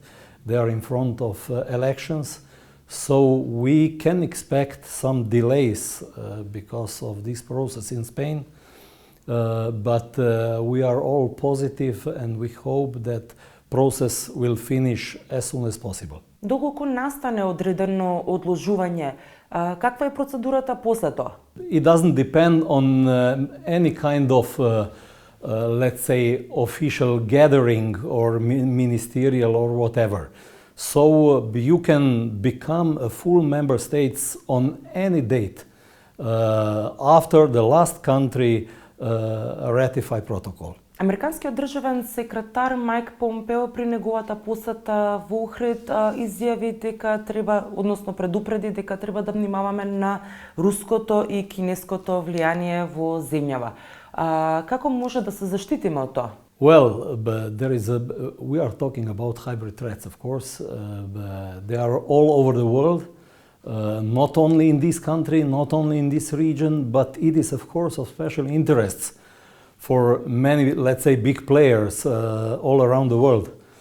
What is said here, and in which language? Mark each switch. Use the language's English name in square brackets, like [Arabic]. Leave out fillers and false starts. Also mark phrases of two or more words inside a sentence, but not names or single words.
[English] They are in front of elections, so we can expect some delays because of this process in Spain. But we are all positive and we hope that process will finish as soon as possible. [Macedonian] Доколку настане одредено одложување, каква е процедурата после тоа? [English] It doesn't depend on any kind of, let's say, official gathering or ministerial or whatever. So you can become a full member state on any date after the last country ratify protocol. [Macedonian] Американскиот државен секретар Мајк Помпео при неговата посета во Охрид изјави дека треба, односно предупреди дека треба да внимаваме на руското и кинеското влијание во земјава. Како може да се заштитиме од тоа? [English] Well, we are talking about hybrid threats, of course. They are all over the world, not only in this country, not only in this region, but it is, of course, of special interest for many, let's say, big players all around the world.